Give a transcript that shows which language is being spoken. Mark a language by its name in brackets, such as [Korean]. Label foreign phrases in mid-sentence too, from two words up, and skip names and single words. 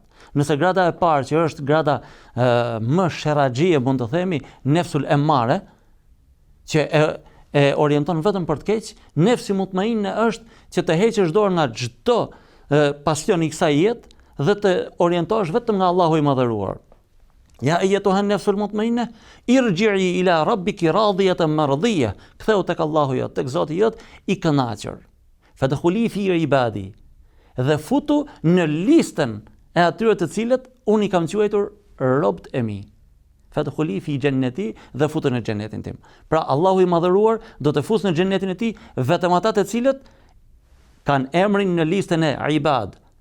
[Albanian] Nëse grada e parë që është grada më sheraxhie, mund të themi, [Arabic] النفس الأمارة, [Albanian] që e orienton vetëm për të keq, [Arabic] نفس مطمئنة [Albanian] është që të heqësh dorë nga çdo pasion i kësaj jetë dhe të orientohesh vetëm nga Allahu i madhëruar. [Arabic] يا أيتها النفس المطمئنة ارجعي إلى ربك راضية مرضية. [Albanian] Ktheu tek Allahu jot, tek Zoti jot i kënaqur. [Arabic] فادخلي في عبادي. [Albanian] Dhe futu në listën e atyre të cilët unë i kam quajtur robët e mi. [Arabic] فادخلي في جنتي, [Albanian] dhe futu në xhenetin tim. Pra Allahu i madhëruar do të fusë në xhenetin e tij vetëm ata të cilët kanë emrin në listën e ibad.